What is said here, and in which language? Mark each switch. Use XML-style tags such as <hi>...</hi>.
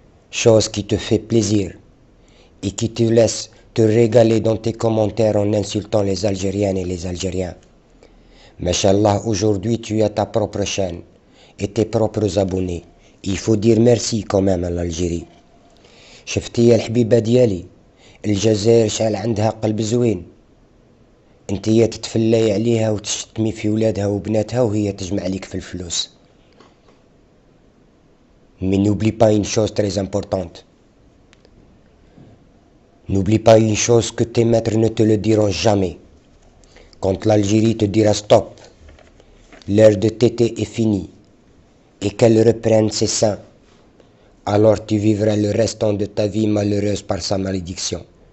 <fr>Chose qui te fait plaisir et qui te laisse te régaler dans tes commentaires en insultant les Algériennes et les Algériens. Mashallah, aujourd'hui tu as ta propre chaîne et tes propres abonnés. Il faut dire merci quand même à l'Algérie.</fr> <ar>شفتي يا الحبيبة ديالي، الجزائر شحال عندها قلب زوين. انتيا تتفلاي عليها وتشتمي في ولادها وبناتها وهي تجمع ليك في الفلوس.</ar> <fr>Mais n'oublie pas une chose très importante. N'oublie pas une chose que tes maîtres ne te le diront jamais. Quand l'Algérie te dira stop, l'heure de téter est finie, et qu'elle reprenne ses seins, alors tu vivras le restant de ta vie malheureuse par sa malédiction.</fr>